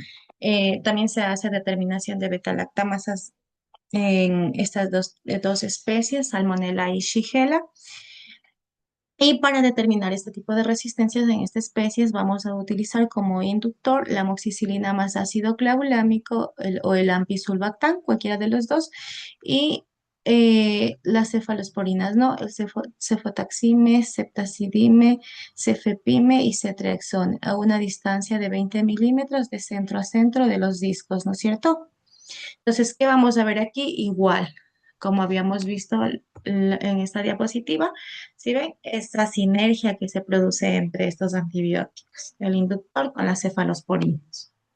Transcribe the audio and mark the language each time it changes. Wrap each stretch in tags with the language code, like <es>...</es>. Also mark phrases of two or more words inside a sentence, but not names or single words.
<es>También se hace determinación de beta-lactamasas en estas dos especies, Salmonella y Shigella. Y para determinar este tipo de resistencias en estas especies vamos a utilizar como inductor la amoxicilina más ácido clavulámico o el ampisulbactam, cualquiera de los dos, y las cefalosporinas, ¿no? El cefotaxime, ceftazidime, cefepime y cetreaxone a una distancia de 20 milímetros de centro a centro de los discos, ¿no es cierto? Entonces, ¿qué vamos a ver aquí? Igual, como habíamos visto en esta diapositiva, ¿sí ven? Esta sinergia que se produce entre estos antibióticos, el inductor con las cefalosporinas.</es>